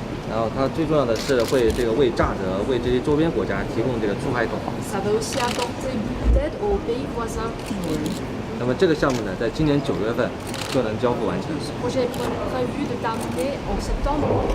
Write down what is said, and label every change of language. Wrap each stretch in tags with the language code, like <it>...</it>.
<zh>然后它最重要的是会为乍得为这些周边国家提供出海口。</zh> <fr>Ça va aussi apporter beaucoup d'aide aux pays voisins.</fr> <zh>那么这个项目呢，在今年9月份就能交付完成。</zh> <fr>Ce projet est prévu de terminer en septembre.</fr>